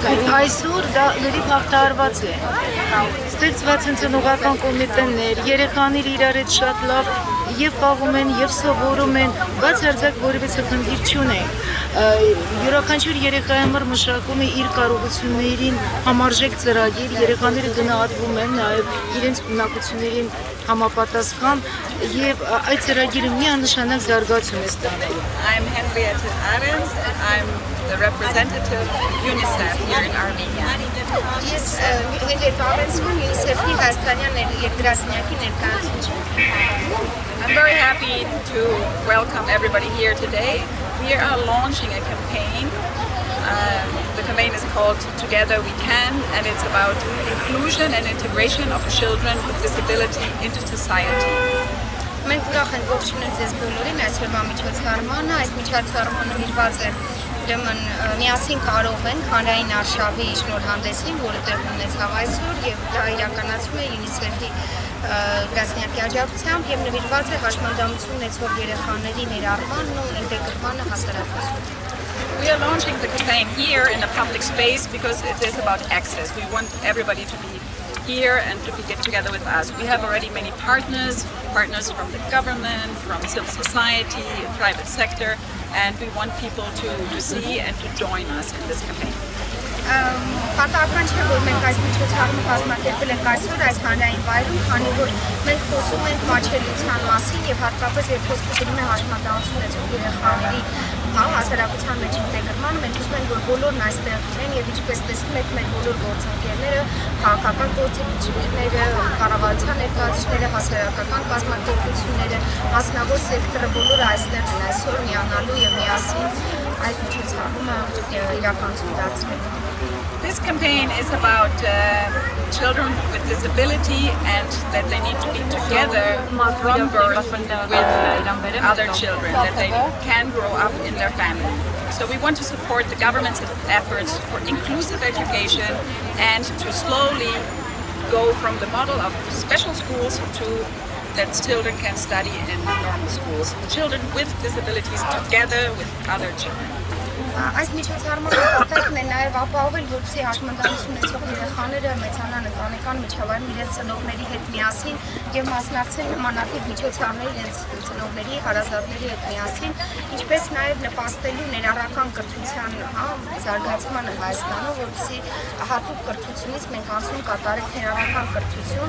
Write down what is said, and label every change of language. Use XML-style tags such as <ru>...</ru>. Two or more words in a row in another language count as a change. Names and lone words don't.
<hy>կային։ Այսօր դա լրիվ հաղթահարված է։ Ստեղծված են ծնողական կոմիտեներ, երեխաները իրար հետ շատ լավ եւ խաղում են եւ սովորում են, բացարձակ որևէ խնդիր չունեն։ Յուրաքանչյուր երեխայի համար մշակում է իր կարողություններին համարժեք ծրագիր, երեխաները գնահատվում են նաեւ իրենց ունակություններին համապատասխան եւ այդ ծրագիրը միանշանակ զարգացում է ստանում։</hy> <en>I'm Henrietta Arens and I'm the representative of UNICEF here in Armenia.</en> <hy>Ես Henrietta Arens եմ UNICEF-ի Հայաստանյան երկրասենյակի ներկայացուցիչ։</hy> <en>I'm very happy to welcome everybody here today. We are launching a campaign. The campaign is called Together We Can, and it's about inclusion and integration of children with disability into society.</en> <hy>Մենք ուրախ ենք ողջունել ձեզ բոլորին այսօրվա միջոցառմանը, այս միջոցառմանը նվիրված է ուրեմն միասին կարող ենք հանրային արշավի շնորհանդեսին, որը տեղի ունեցավ այսօր եւ դա իրականացվում է UNICEF-ի գրասենյակի աջակցությամբ եւ նվիրված է հաշմանդամություն ունեցող երեխաների ներառմանն ու ինտեգրմանը հասարակությունում։</hy> <en>We are launching the campaign here in a public space because it is about access. We want everybody to be here and to get together with us. We have already many partners from the government, from civil society, private sector, and we want people to see and to join us in this campaign.</en> <hy>Պատահական չէ, որ մենք այս միջոցառումը կազմակերպել ենք այսօր այս հանրային վայրում, քանի որ մենք խոսում ենք մատչելիության մասին եւ հատկապես երբ խոսքը գնում է հաշմանդամություն ունեցող երեխաների հասարակության մեջ ինտեգրմանը, մենք ուզում ենք, որ բոլորն այստեղ լինեն եւ ինչպես տեսնում եք, մեր բոլոր գործընկերները, քաղաքական գործիչները, կառավարության ներկայացուցիչները, հասարակական կազմակերպությունները, մասնավոր սեկտորը բոլորը այստեղ են այսօր միանալու եւ միասին այս միջոցառումը իրականություն դարձնելու։</hy> <en>This campaign is about children with disability and that they need to be together from birth with other children, that they can grow up in their family. So we want to support the government's efforts for inclusive education and to slowly go from the model of special schools to that children can study in normal schools. Children with disabilities together with other children.</en> <hy>Այս միջոցառումը նպատակն է նաև ապահովել, որպեսզի հաշմանդամություն ունեցող երեխաները մեծանան ընտանեկան միջավայրում իրենց ծնողների հետ միասին եւ մասնակցեն նմանատիպ միջոցառմների իրենց ծնողների, հարազատների հետ միասին, ինչպես նաև նպաստելու ներառական կրթության զարգացմանը Հայաստանում, որպեսզի հատուկ կրթությունից մենք անցնում կատարենք ներառական կրթություն։</hy>